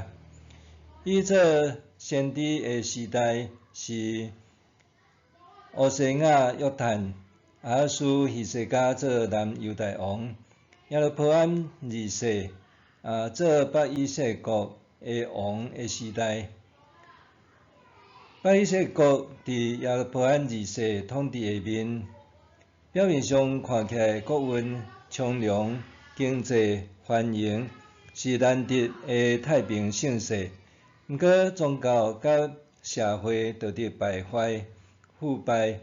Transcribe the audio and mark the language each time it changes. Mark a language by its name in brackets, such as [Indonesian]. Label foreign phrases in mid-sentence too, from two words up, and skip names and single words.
[Min Nan Chinese] 伊做先知的时代是乌西雅、约坦、亚哈斯、希西家做南犹大王，耶罗波安二世做北以色列国的王的时代。北以色列国伫耶罗波安二世统治下面，表面上看起来国运昌隆，经济繁荣，是难得的太平盛世。毋过宗教甲社会导致败坏、腐败。